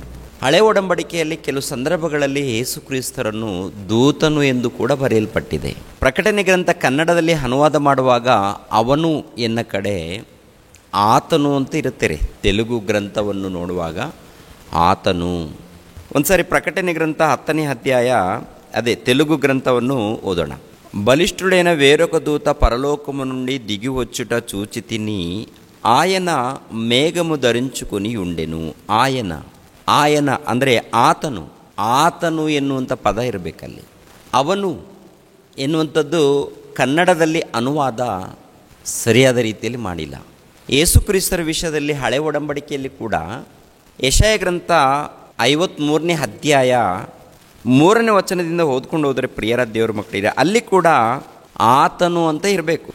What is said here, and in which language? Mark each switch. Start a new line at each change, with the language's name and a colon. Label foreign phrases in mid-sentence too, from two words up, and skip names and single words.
Kannada: ಹಳೆ ಒಡಂಬಡಿಕೆಯಲ್ಲಿ ಕೆಲವು ಸಂದರ್ಭಗಳಲ್ಲಿ ಯೇಸು ಕ್ರಿಸ್ತರನ್ನು ದೂತನು ಎಂದು ಕೂಡ ಬರೆಯಲ್ಪಟ್ಟಿದೆ. ಪ್ರಕಟಣೆ ಗ್ರಂಥ ಕನ್ನಡದಲ್ಲಿ ಅನುವಾದ ಮಾಡುವಾಗ ಅವನು ಎನ್ನ ಕಡೆ ಆತನು ಅಂತ ಇರುತ್ತಾರೆ. ತೆಲುಗು ಗ್ರಂಥವನ್ನು ನೋಡುವಾಗ ಆತನು. ಒಂದ್ಸಾರಿ ಪ್ರಕಟಣೆ ಗ್ರಂಥ 10ನೇ ಅಧ್ಯಾಯ ಅದೇ ತೆಲುಗು ಗ್ರಂಥವನ್ನು ಓದೋಣ.
Telugu: బలిష్ఠుడైన వేరొక దూత పరలోకము నుండి దిగి వచ్చుట చూచి తిని ఆయన మేఘము ధరించుకుని ఉండెను.
Kannada: ఆయన ಆಯನ ಅಂದರೆ ಆತನು, ಆತನು ಎನ್ನುವಂಥ ಪದ ಇರಬೇಕಲ್ಲಿ. ಅವನು ಎನ್ನುವಂಥದ್ದು ಕನ್ನಡದಲ್ಲಿ ಅನುವಾದ ಸರಿಯಾದ ರೀತಿಯಲ್ಲಿ ಮಾಡಿಲ್ಲ. ಯೇಸು ಕ್ರಿಸ್ತರ ವಿಷಯದಲ್ಲಿ ಹಳೆ ಒಡಂಬಡಿಕೆಯಲ್ಲಿ ಕೂಡ ಯೆಶಾಯ ಗ್ರಂಥ 53ನೇ ಅಧ್ಯಾಯ 3ನೇ ವಚನದಿಂದ ಓದ್ಕೊಂಡು ಹೋದರೆ ಪ್ರಿಯರ ದೇವರ ಮಕ್ಕಳಿದೆ, ಅಲ್ಲಿ ಕೂಡ ಆತನು ಅಂತ ಇರಬೇಕು.